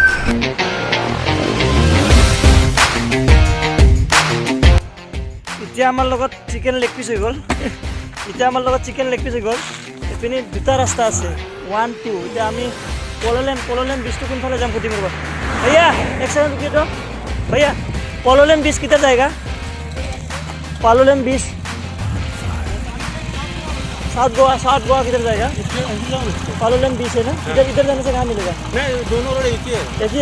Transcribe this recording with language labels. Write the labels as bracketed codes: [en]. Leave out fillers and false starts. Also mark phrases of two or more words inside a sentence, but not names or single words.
[as] এতিয়া আমাৰ লগত চিকেন লেগ পিচ হৈ গ'ল এইপিনে 2টা ৰাস্তা আছে 1, 2 এতিয়া আমি পলোলেম বিচটো কোনফালে যাম সুধিম ৰ'বা [hi] भैया एक सेकंड रुकिए तो भैया पालोलेम बीच किधर जाएगा पालोलेम बीच साउथ गोवा किधर जाएगा पालोलेम बीच है ना इधर जाने से कहाँ मिलेगा नहीं दोनों रोड एक ही है देखिए